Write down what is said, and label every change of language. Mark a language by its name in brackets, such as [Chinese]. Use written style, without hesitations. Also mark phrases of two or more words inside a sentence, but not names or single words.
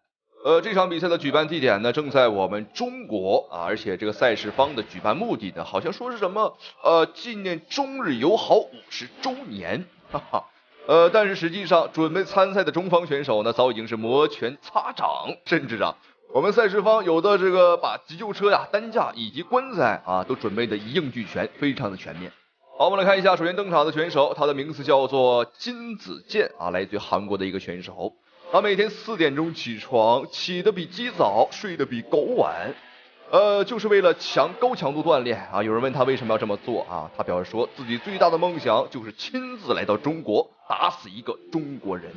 [Chinese] 這場比賽的舉辦地點呢，正在我們中國啊，而且這個賽事方的舉辦目的呢，好像說是什麼紀念中日友好50周年，哈哈。但是實際上準備參賽的中方選手呢，早已經是摩拳擦掌，甚至啊，我們賽事方有的這個把急救車呀、擔架以及棺材啊，都準備的一应俱全，非常的全面。好，我們来看一下，首先登场的選手，他的名字叫做金子健啊，来自於韓國的一個選手。他每天4點鐘起床，起得比雞早，睡得比狗晚，就是為了高強度鍛鍊啊。有人問他為什麼要這麼做啊？他表示說自己最大的夢想就是親自來到中國，打死一個中國人。